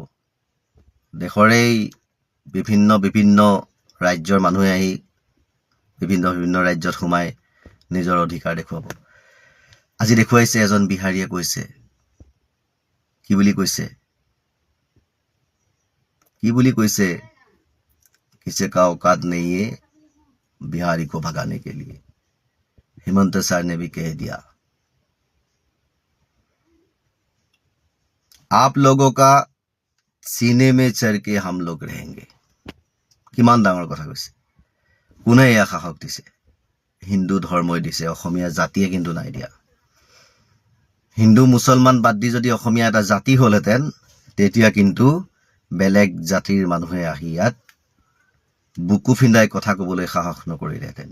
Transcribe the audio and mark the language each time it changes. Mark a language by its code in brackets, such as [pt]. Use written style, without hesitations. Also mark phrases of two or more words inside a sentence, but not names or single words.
[as] দেশৰেই বিভিন্ন ৰাজ্যৰ মানুহে আহি বিভিন্ন ৰাজ্যত সোমাই নিজৰ অধিকাৰ দেখুৱাব। আজি দেখুৱাইছে, এজন বিহাৰীয়ে কৈছে, কি বুলি কৈছে, [hi] किसी का औकात नहीं है बिहारी को भगाने के लिए। हेमंत सर ने भी कह दिया, आप लोगों का सीने में चढ़ के हम लोग रहेंगे। [as] কিমান ডাঙৰ কথা কৈছে। কোনে এয়া সাহস দিছে? হিন্দু ধৰ্মই দিছে, অসমীয়া জাতিয়ে কিন্তু নাই দিয়া। হিন্দু মুছলমান বাদ দি যদি অসমীয়া এটা জাতি হ'লহেঁতেন, তেতিয়া কিন্তু বেলেগ জাতিৰ মানুহে আহি ইয়াত বুকু ফিন্দাই কথা ক'বলৈ সাহস নকৰিলেহেঁতেন।